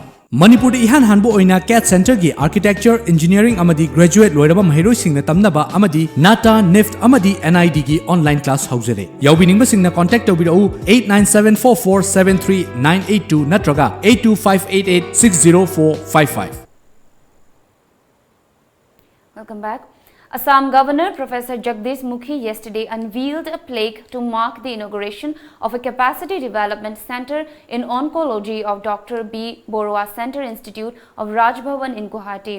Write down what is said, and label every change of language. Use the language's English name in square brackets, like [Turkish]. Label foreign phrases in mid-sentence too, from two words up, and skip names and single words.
[Manipuri] Manipuri ihan hanbo oina CAT Center gi Architecture Engineering amadi graduate loiraba mahiroi singna tamnaba amadi NATA NIFT amadi NID gi [English] online class [Manipuri] hauzare. Yaubining basingna contact tawbirau 8974473982 natraga 825886045. [English] Welcome back. Assam Governor Professor Jagdish Mukhi yesterday unveiled a plaque to mark the inauguration of a capacity development center in oncology of Dr. B. Borua Center Institute of Raj Bhavan in Guwahati.